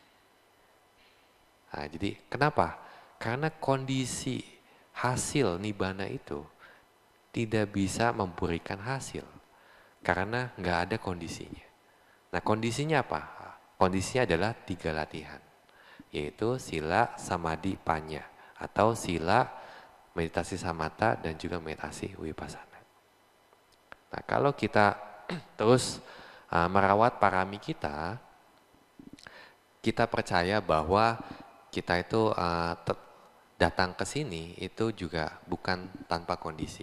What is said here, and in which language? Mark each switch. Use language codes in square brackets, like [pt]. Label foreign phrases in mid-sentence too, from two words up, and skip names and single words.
[id] Nah, jadi kenapa? Karena kondisi hasil nibbana itu tidak bisa memberikan hasil. Karena nggak ada kondisinya. Nah, kondisinya apa? Kondisinya adalah 3 latihan. Yaitu [pi] sila, samadhi, panya. [id] Atau sila, meditasi samatha, dan juga meditasi vipassana. Nah, kalau kita terus merawat parami kita percaya bahwa kita itu datang ke sini itu juga bukan tanpa kondisi.